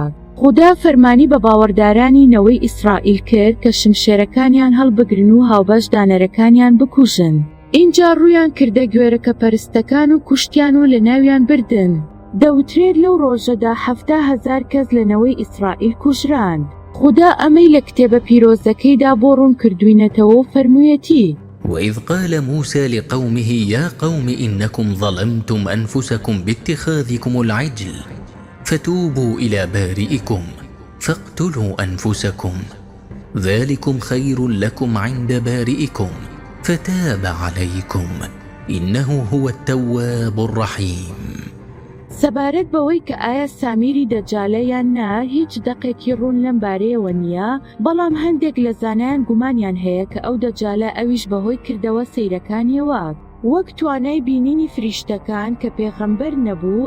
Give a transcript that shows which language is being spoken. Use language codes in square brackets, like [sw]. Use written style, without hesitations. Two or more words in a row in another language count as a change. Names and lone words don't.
[ckb] خدا فەرمانی بە باوەڕدارانی نەوەی ئیسرائیل کرد کە شمشێرەکانیان هەڵبگرن و هاوبەش دانەرەکانیان بکوژن. اینجا ڕوویان کردە گوێرەکە پەرستەکان و کوشتیان و لە ناویان بردن. دەوترێت لەو ڕۆژەدا 70,000 کەس لە نەوەی ئیسرائیل کوژراند. خدا ئەمەی لە کتێبە پیرۆزەکەیدا بۆ ڕوون کردوینەتەوە و فەرموویەتی: [ar] وإذ قال موسى لقومه يا قوم إنكم ظلمتم أنفسكم باتخاذكم العجل فتوبوا إلى بارئكم فاقتلوا أنفسكم ذلكم خير لكم عند بارئكم فتاب عليكم إنه هو التواب الرحيم. [ckb] سەبارەت بەوەی کە ئایا سامیری دەجالە یان نا، هیچ دەقێکی ڕوون لەم بارەیەوە نییە، بەڵام هەندێک لە زانایان گومانیان هەیە کە ئەو دەجالە ئەویش بەهۆی کردەوە سەیرەکانیەوە، وەک توانای بینینی فریشتەکان کە پێغەمبەر نەبوو.